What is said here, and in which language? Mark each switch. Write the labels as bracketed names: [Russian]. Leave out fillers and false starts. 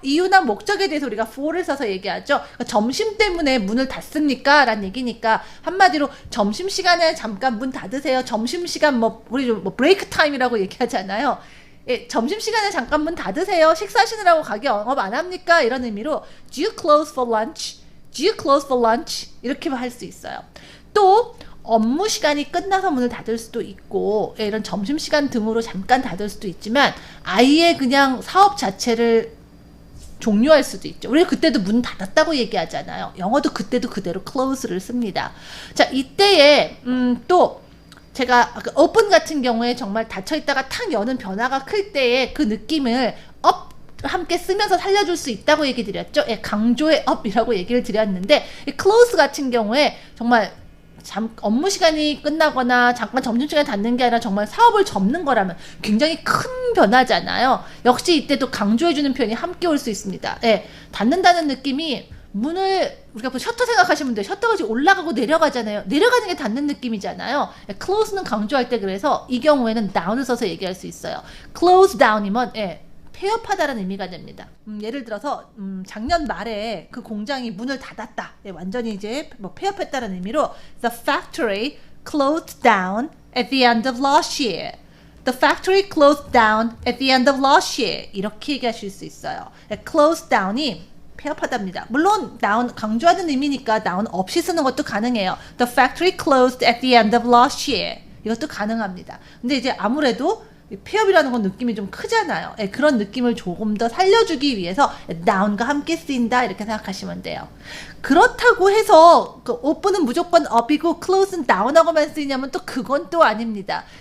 [Korean] 이유나 목적에 대해서 우리가 for를 써서 얘기하죠. 그러니까 점심 때문에 문을 닫습니까? 라는 얘기니까 한마디로 점심시간에 잠깐 문 닫으세요. 점심시간 우리 브레이크 타임이라고 얘기하잖아요. 점심시간에 잠깐 문 닫으세요. 식사하시느라고 가게 영업 안 합니까? 이런 의미로 [English] Do you close for lunch? Do you close for lunch? [Korean] 이렇게 할 수 있어요. 또 업무 시간이 끝나서 문을 닫을 수도 있고 이런 점심시간 등으로 잠깐 닫을 수도 있지만 아예 그냥 사업 자체를 종료할 수도 있죠. 우리가 그때도 문 닫았다고 얘기하잖아요. 영어도 그때도 그대로 close를 씁니다. 자, 이때에 또 제가 open 같은 경우에 정말 닫혀있다가 탁 여는 변화가 클 때의 그 느낌을 up 함께 쓰면서 살려줄 수 있다고 얘기 드렸죠. 예, 강조의 up이라고 얘기를 드렸는데 이 close 같은 경우에 정말 업무 시간이 끝나거나 잠깐 점심시간에 닫는 게 아니라 정말 사업을 접는 거라면 굉장히 큰 변화잖아요. 역시 이때도 강조해주는 표현이 함께 올 수 있습니다. 예, 닫는다는 느낌이 문을 우리가 셔터 생각하시면 돼요. 셔터가 지금 올라가고 내려가잖아요. 내려가는 게 닫는 느낌이잖아요. close는 강조할 때 그래서 이 경우에는 down을 써서 얘기할 수 있어요. close down이면 폐업하다라는 의미가 됩니다. 예를 들어서 작년 말에 그 공장이 문을 닫았다. 완전히 이제 뭐 폐업했다는 의미로 [English] The factory closed down at the end of last year. The factory closed down at the end of last year. [Korean] 이렇게 얘기하실 수 있어요. close down이 폐업하답니다. 물론 down 강조하는 의미니까 down 없이 쓰는 것도 가능해요. [English] The factory closed at the end of last year. [Korean] 이것도 가능합니다. 근데 이제 아무래도 폐업이라는 건 느낌이 좀 크잖아요. 그런 느낌을 조금 더 살려주기 위해서 down과 함께 쓰인다 이렇게 생각하시면 돼요. 그렇다고 해서 그 open은 무조건 up이고 close는 down하고만 쓰이냐면 또 그건 또 아닙니다.